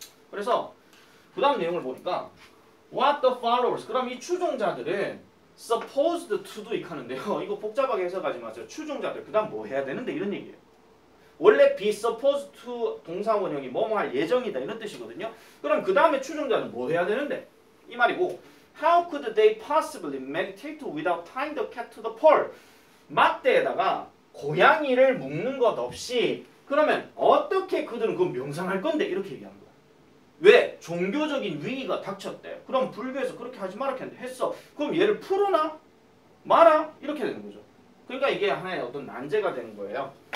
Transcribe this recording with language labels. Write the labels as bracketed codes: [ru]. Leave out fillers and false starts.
[ko] 그래서 그 다음 내용을 보니까 [en] What the followers. [ko] 그럼 이 추종자들은 [en] supposed to do [ko] 하는데요. 이거 복잡하게 해석하지 마세요. 추종자들 그 다음 뭐 해야 되는데 이런 얘기예요. 원래 be supposed to 동사원형이 뭐뭐 할 예정이다 이런 뜻이거든요. 그럼 그 다음에 추종자는 뭐 해야 되는데? 이 말이고 [en] How could they possibly meditate without tying the cat to the pole? [ko] 막대에다가 고양이를 묶는 것 없이 그러면 어떻게 그들은 그 명상할 건데 이렇게 얘기하는 거야. 왜? 종교적인 위기가 닥쳤대. 그럼 불교에서 그렇게 하지 마라 했는데 했어. 그럼 얘를 풀어놔? 마라? 이렇게 되는 거죠. 그러니까 이게 하나의 어떤 난제가 되는 거예요.